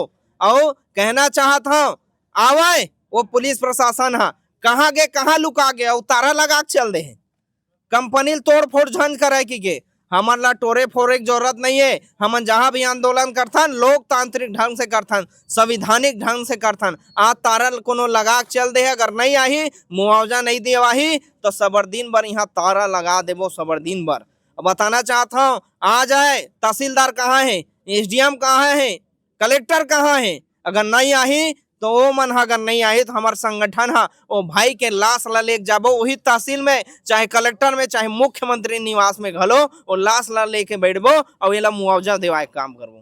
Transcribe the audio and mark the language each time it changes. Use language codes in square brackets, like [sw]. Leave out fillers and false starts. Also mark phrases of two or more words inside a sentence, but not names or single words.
[hne] और कहना चाहत हूँ आवे वो पुलिस प्रशासन हा कहाँ गे, कहाँ लुका गया, उतारा लगा के चल दे हैं। कंपनी तोड़ फोड़ झंझ करे की गे, हमार ला टोरे फोरे की जरूरत नहीं है। हम जहाँ भी आंदोलन करथन लोकतांत्रिक ढंग से करथन, संविधानिक ढंग से करथन। आज तारा कोनो लगा के चल दे, अगर नहीं आही मुआवजा नहीं देवाही तो सबर दिन भर यहाँ तारा लगा देबो, सबर दिन भर। बताना चाहता हूँ आ जाए, तहसीलदार कहाँ है, SDM कहाँ है, कलेक्टर कहाँ है, अगर नहीं आही तो वो मन अगर नहीं आए तो हमार संगठन हा वो भाई के लाश ला लेके जाबो, वही तहसील में चाहे कलेक्टर में चाहे मुख्यमंत्री निवास में घलो वो लाश ला लेके बैठबो और ये ला मुआवजा देवाए काम करबो।